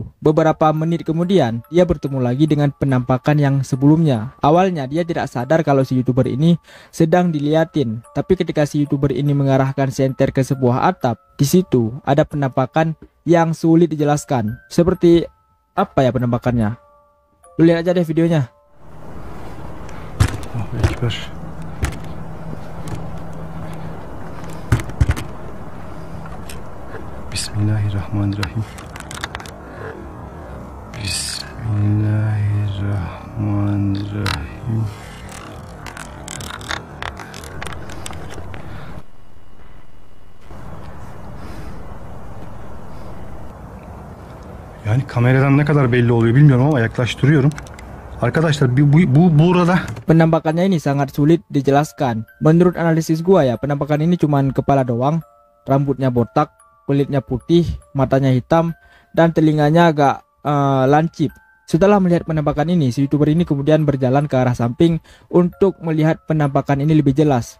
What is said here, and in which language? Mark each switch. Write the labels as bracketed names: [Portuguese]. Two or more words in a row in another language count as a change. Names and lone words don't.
[Indonesian] Beberapa menit kemudian dia bertemu lagi dengan penampakan yang sebelumnya. Awalnya dia tidak sadar kalau si YouTuber ini sedang diliatin. Tapi ketika si YouTuber ini mengarahkan senter ke sebuah atap, di situ ada penampakan yang sulit dijelaskan. Seperti apa ya penampakannya? Lu lihat aja deh videonya. [Turkish] Oh, Ekber. [Arabic] Bismillahirrahmanirrahim. Bismillahirrahmanirrahim. [Turkish] Yani kameradan ne kadar belli oluyor bilmiyorum ama yaklaştırıyorum. Arkadaşlar bu burada [Indonesian] Penampakannya ini sangat sulit dijelaskan. Menurut analisis gua ya, penampakan ini cuman kepala doang, rambutnya botak, kulitnya putih, matanya hitam, dan telinganya agak lancip. Setelah melihat penampakan ini, si YouTuber ini kemudian berjalan ke arah samping untuk melihat penampakan ini lebih jelas.